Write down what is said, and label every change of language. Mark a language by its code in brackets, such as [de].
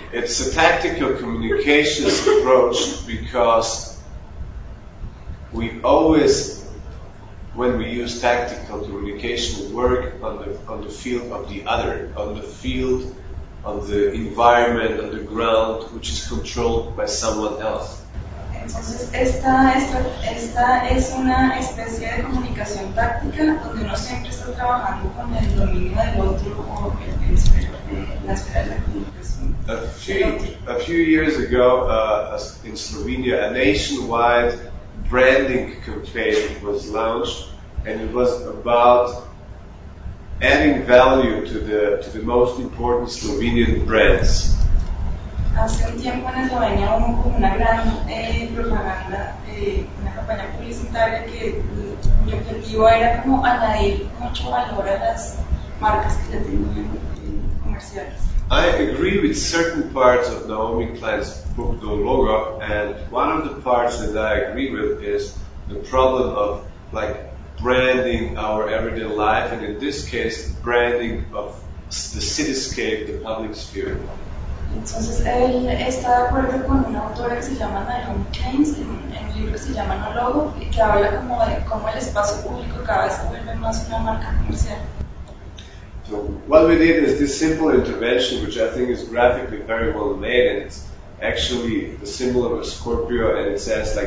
[en] It's a tactical communications approach because we always, when we use tactical communication, work on the field of the other, on the field on the environment, on the ground, which is controlled by someone else. [es] Entonces, esta es una especie de comunicación táctica donde uno siempre está trabajando con el dominio del otro o la esfera de la comunicación. [en] A few years ago, in Slovenia, a nationwide branding campaign was launched, and it was about adding value to the most important Slovenian brands. [es] Hace un tiempo en Eslovenia hubo como una gran propaganda, una campaña publicitaria que mi objetivo era como añadir mucho valor a las marcas que ya tenían comerciales. [en] I agree with certain parts of Naomi Klein's book The Logo, and one of the parts that I agree with is the problem of branding our everyday life, and in this case, branding of the cityscape, the public sphere. [es] Entonces, él está de acuerdo con una autora que se llama Naomi Klein, en un libro que se llama No Logo, y que habla como de cómo el espacio público cada vez se vuelve más una marca comercial. [en] So, what we did is this simple intervention, which I think is graphically very well made, and it's actually the symbol of a Scorpio, and it says